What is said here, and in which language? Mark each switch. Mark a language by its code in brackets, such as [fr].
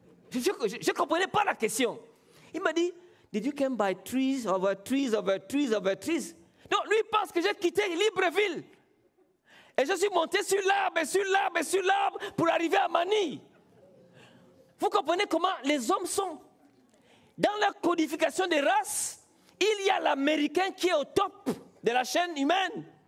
[fr] Je ne comprenais pas la question. Il m'a dit, [en] did you come by trees, over trees, over trees, over trees? [fr] Non, lui, il pense que j'ai quitté Libreville. Et je suis monté sur l'arbre, et sur l'arbre, et sur l'arbre pour arriver à Manille. Vous comprenez comment les hommes sont? Dans la codification des races, il y a l'Américain qui est au top de la chaîne humaine.